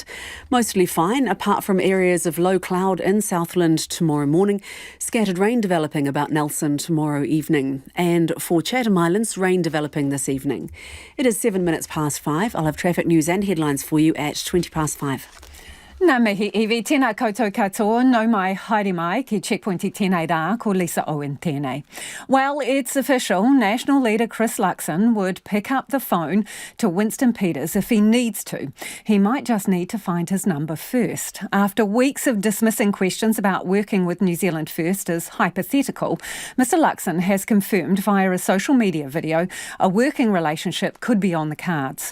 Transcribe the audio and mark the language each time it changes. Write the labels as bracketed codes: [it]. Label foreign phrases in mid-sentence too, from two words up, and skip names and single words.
[en] Mostly fine, apart from areas of low cloud in Southland tomorrow morning. Scattered rain developing about Nelson tomorrow evening. And for Chatham Islands, rain developing this evening. It is 7 minutes past 5. I'll have traffic news and headlines for you at 20 past 5. [mi] Nā mihi iwi, tēnā koutou katoa, no mai, haere mai, ki checkpoint I tēnei rā, ko Lisa Owen tēnei. [en] Well, it's official. National leader Chris Luxon would pick up the phone to Winston Peters if he needs to. He might just need to find his number first. After weeks of dismissing questions about working with New Zealand First as hypothetical, Mr Luxon has confirmed via a social media video a working relationship could be on the cards.